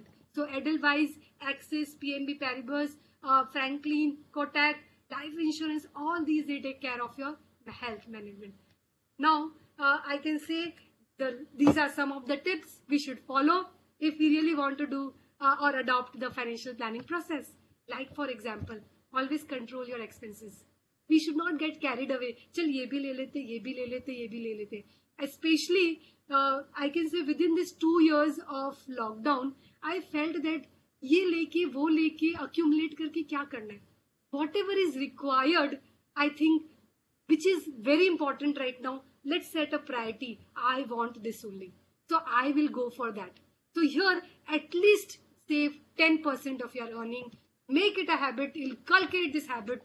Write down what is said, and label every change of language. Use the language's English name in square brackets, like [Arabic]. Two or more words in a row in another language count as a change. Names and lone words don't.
[English] So Edelweiss, Axis, PNB Paribas, Franklin, Kotak, life insurance, all these they take care of your health management. Now, I can say these are some of the tips we should follow if we really want to do or adopt the financial planning process. Like for example, always control your expenses. We should not get carried away. [Hindi] चल ये भी ले लेते, ये भी ले लेते, ये भी ले लेते. [English] Especially, I can say within these 2 years of lockdown, I felt that [Hindi] ये लेके वो लेके [English] accumulate [Hindi] करके क्या करना है? [English] Whatever is required, I think, which is very important right now, let's set a priority. I want this only. So I will go for that. So here, at least save 10% of your earning. Make it a habit. Inculcate this habit.